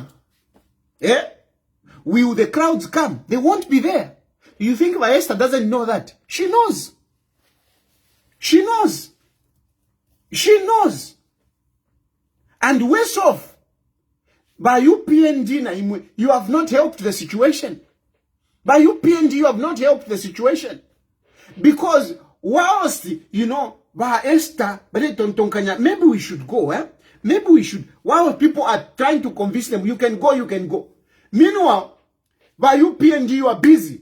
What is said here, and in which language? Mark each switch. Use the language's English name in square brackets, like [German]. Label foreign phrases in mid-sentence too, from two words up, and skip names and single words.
[English] Yeah? Will the crowds come? They won't be there. You think Esther doesn't know that? She knows. She knows. She knows. And worse off, By you PND [Bemba] na imwe, [English] you have not helped the situation. By you PND, you have not helped the situation. Because whilst, you know, by Esther, maybe we should go, eh? Maybe we should. While people are trying to convince them, you can go, you can go. Meanwhile, by you PND, you are busy.